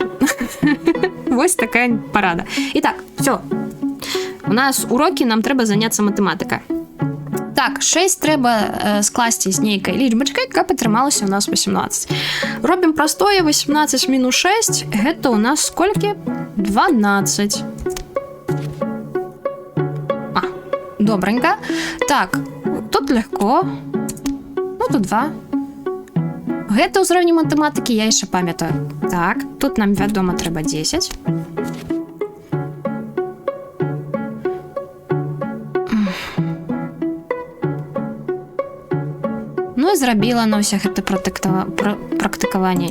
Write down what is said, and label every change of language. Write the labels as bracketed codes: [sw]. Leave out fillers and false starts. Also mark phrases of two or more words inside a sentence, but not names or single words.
[be] Вось такая парада. І так, всё. У нас урокі, нам трэба заняцца матэматыкай. Так, 6 трэба скласці з нейкай лічбачкай, каб атрымалася у нас 18. Робім простое, 18 мінус 6, гэта у нас сколькі? 12. Добренько. Так, тут легко. Ну, тут 2. Гэта ўзроўні матэматыкі я яшчэ памятаю. Так, тут нам, вядома, трэба 10. Ну і зрабіла на ўсе гэта практыкаванне.